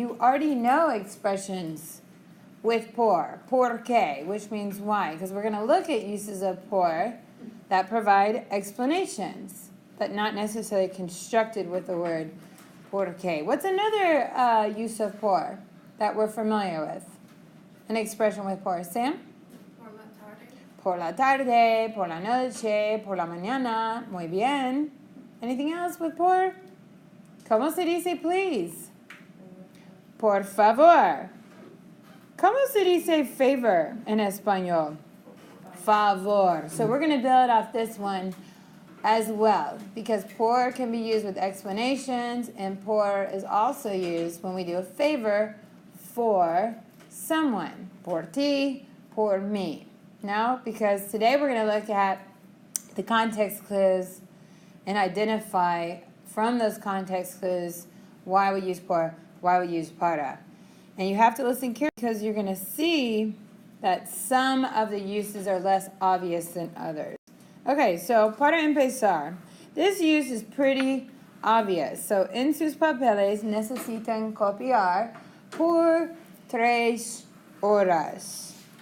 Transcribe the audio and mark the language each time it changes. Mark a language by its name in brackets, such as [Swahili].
[English] You already know expressions with por qué, which means why, because we're going to look at uses of por that provide explanations, but not necessarily constructed with the word por qué. What's another use of por that we're familiar with? An expression with por. Sam? [Spanish] Por la tarde, por la noche, por la mañana. Muy bien. [English] Anything else with por? [Spanish] ¿Cómo se dice [English] please? [Spanish] Por favor. ¿Cómo se dice favor en español? Favor. [English] So we're going to build off this one as well, because por can be used with explanations, and por is also used when we do a favor for someone. [Spanish] Por ti, por mí. [English] No, because today we're going to look at the context clues and identify from those context clues why we use por, why we use para. And you have to listen carefully because you're going to see that some of the uses are less obvious than others. Okay, so [Spanish] para empezar, [English] this use is pretty obvious. So [Spanish] en sus papeles necesitan copiar por 3 horas.